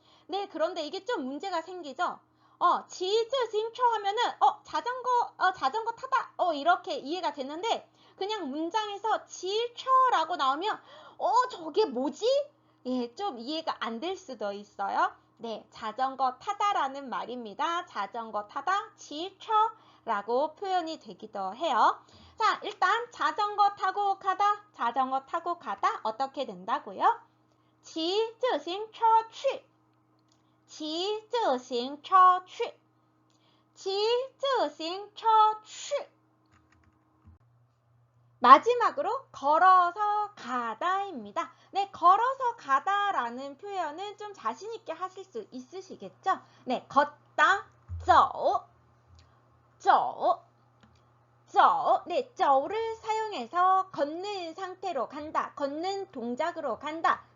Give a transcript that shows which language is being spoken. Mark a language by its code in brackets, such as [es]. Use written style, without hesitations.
[ko] 네, 그런데 이게 좀 문제가 생기죠. [zh] 骑自行车 [ko] 하면은 자전거 타다 이렇게 이해가 되는데 그냥 문장에서 骑车 라고 나오면 저게 뭐지? 예, 좀 이해가 안 될 수도 있어요. 네, 자전거 타다라는 말입니다. 자전거 타다, 骑车 라고 표현이 되기도 해요. 자, 일단 자전거 타고 가다 어떻게 된다고요? [zh] 骑自行车去骑自行车去骑自行车去 [ko] 마지막으로 걸어서 가다입니다. 네, 걸어서 가다라는 표현은 좀 자신 있게 하실 수 있으시겠죠? 네, 걷다, 走, 走, 走. 네, 走를 사용해서 걷는 상태로 간다, 걷는 동작으로 간다.